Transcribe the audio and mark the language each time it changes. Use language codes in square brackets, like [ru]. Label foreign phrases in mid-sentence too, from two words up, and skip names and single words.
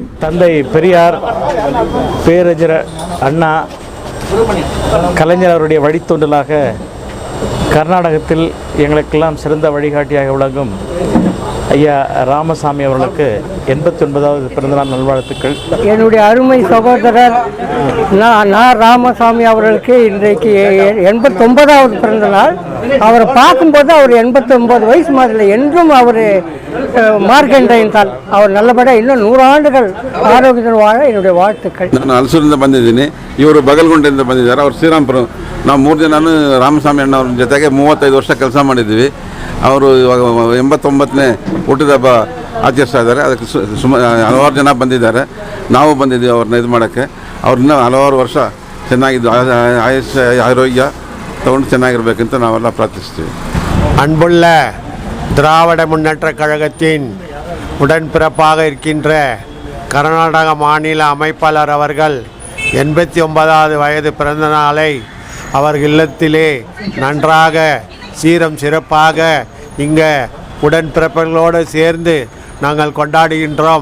[ta] தந்தை பெரியார், பேரறிஞர் அண்ணா, கலைஞர் அவருடைய வழித்தோன்றலாக கர்நாடகத்தில் எங்களுக்கெல்லாம் சிறந்த வழிகாட்டியாக விளங்கும் ஐயா ராமசாமி அவர்களுக்கு 89வது பிறந்தநாள் நல்வாழ்த்துக்கள். என்னுடைய அருமை சகோதரர் நான் ராமசாமி அவர்களுக்கு இன்றைக்கு 89வது பிறந்த நாள். அவரை பார்க்கும்போது அவர் 89 வயசு மாதிரி என்றும் அவர் மார்க்கெண்டைன் தான். அவர் நல்லபடியாக இன்னும் 100 ஆண்டுகள் ஆரோக்கியத்தில் வாழ என்னுடைய வாழ்த்துக்கள். [kn] ನಾನು ಹಲಸೂರಿಂದ ಬಂದಿದ್ದೀನಿ, ಇವರು ಬಗಲ್ಗುಂಟೆಯಿಂದ ಬಂದಿದ್ದಾರೆ. ಅವರು ಶ್ರೀರಾಮ್ಪುರ. ನಾವು 3 ಜನನು ರಾಮಸ್ವಾಮಿ ಅಣ್ಣ ಅವ್ರ ಜೊತೆಗೆ 35 ವರ್ಷ ಕೆಲಸ ಮಾಡಿದ್ದೀವಿ. ಅವರು ಇವಾಗ 89ನೇ ಹುಟ್ಟಿದಬ್ಬ ಆಚರಿಸ್ತಾ ಇದ್ದಾರೆ. ಅದಕ್ಕೆ ಹಲವಾರು ಜನ ಬಂದಿದ್ದಾರೆ. ನಾವು ಬಂದಿದ್ದೀವಿ ಅವ್ರನ್ನ ಇದು ಮಾಡೋಕ್ಕೆ. ಅವ್ರನ್ನ ಹಲವಾರು ವರ್ಷ ಚೆನ್ನಾಗಿದ್ದು ಆಯುಷ್ಯ ಆರೋಗ್ಯ ತಗೊಂಡು ಚೆನ್ನಾಗಿರ್ಬೇಕಂತ ನಾವೆಲ್ಲ ಪ್ರಾರ್ಥಿಸ್ತೀವಿ. [ta] அன்புள்ள திராவிட முன்னேற்ற கழகத்தின் உடன்பிறப்பாக இருக்கின்ற கர்நாடக மாநில அமைப்பாளர் அவர்கள் 89வது வயது பிறந்த நாளை அவர் இல்லத்திலே நன்றாக சீரம் சிறப்பாக இங்கே உடன்பிறப்புகளோடு சேர்ந்து நாங்கள் கொண்டாடுகின்றோம்.